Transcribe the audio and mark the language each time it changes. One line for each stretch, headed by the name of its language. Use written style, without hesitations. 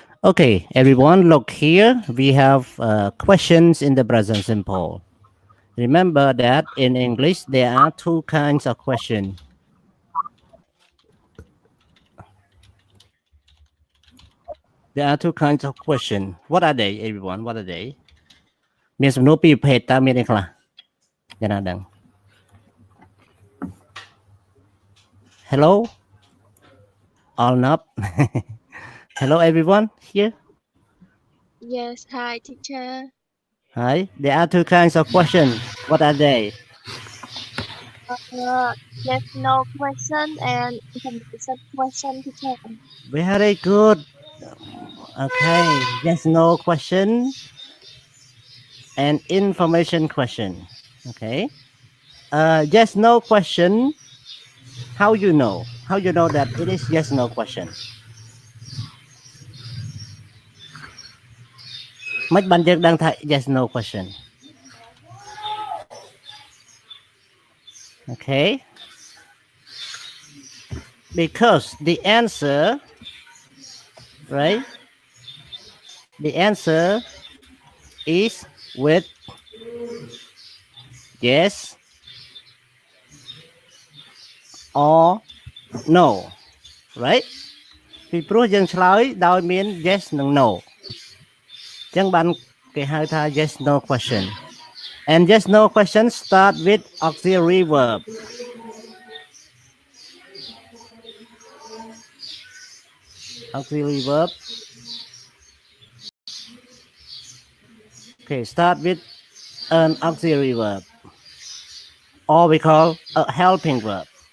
English: Okay, everyone, look here. We have questions in the present simple. Remember that in English, there are 2 kinds of question. There are 2 kinds of question. What are they, everyone? What are they?
Khmer: មានសំណួរពីរប្រភេទតើមានអីខ្លះយ៉ាងណាដឹង Hello?
English: All not? Hello, everyone here? Yes, hi teacher. Hi. There are 2 kinds of question. What are they? Yes, no question and information question teacher. Very good. Okay. Yes, no question and information question. Okay. Yes, no question. How you know? How you know that it is yes, no question?
Khmer: មិនបានយើងដឹងថា yes, no question.
English: Okay. Because the answer, right? The answer is with yes or no, right?
Khmer: ពីព្រោះយើងឆ្លើយដោយមាន yes និង no អញ្ចឹងបានគេហៅថា yes no question.
English: And yes no question start with auxiliary verb. Auxiliary verb. Okay, start with an auxiliary verb, or we call a helping verb.